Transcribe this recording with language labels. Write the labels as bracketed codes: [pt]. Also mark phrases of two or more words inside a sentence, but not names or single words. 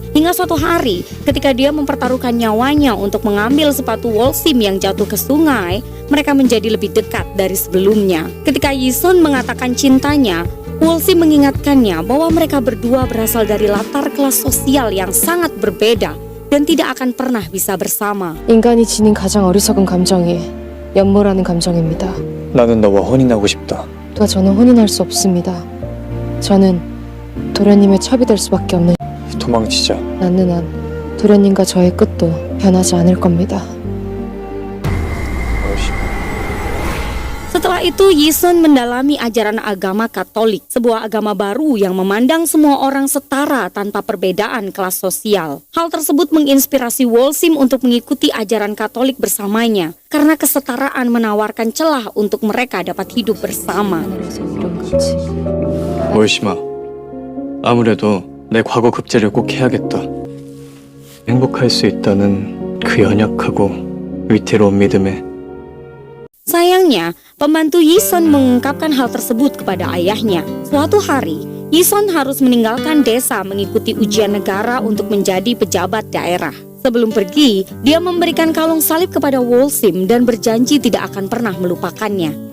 [id] Hingga suatu hari, ketika dia mempertaruhkan nyawanya untuk mengambil sepatu Wol-sim yang jatuh ke sungai, mereka menjadi lebih dekat dari sebelumnya. Ketika Yi-sun mengatakan cintanya, Wol-sim mengingatkannya bahwa mereka berdua berasal dari latar kelas sosial yang sangat berbeda dan tidak akan pernah bisa bersama. [ko] 인간이 지닌 가장 어리석은 감정이 연모라는 감정입니다. 나는 너와 혼인하고 싶다. 저는 혼인할 수 없습니다. 저는 도련님의 첩이 될 수밖에 없는. 도망치자. 낳는 한 도련님과 저의 끝도 변하지 않을 겁니다. [id] Setelah itu, Yi-sun mendalami ajaran agama Katolik, sebuah agama baru yang memandang semua orang setara tanpa perbedaan kelas sosial. Hal tersebut menginspirasi Wol-sim untuk mengikuti ajaran Katolik bersamanya, karena kesetaraan menawarkan celah untuk mereka dapat hidup bersama. [ko] 월심아, 아무래도 내 과거 급제를 꼭 해야겠다. 행복할 수 있다는 그 연약하고 위태로운 믿음에. [id] Sayangnya, pembantu Yi-sun mengungkapkan hal tersebut kepada ayahnya. Suatu hari, Yi-sun harus meninggalkan desa mengikuti ujian negara untuk menjadi pejabat daerah. Sebelum pergi, dia memberikan kalung salib kepada Wol-sim dan berjanji tidak akan pernah melupakannya.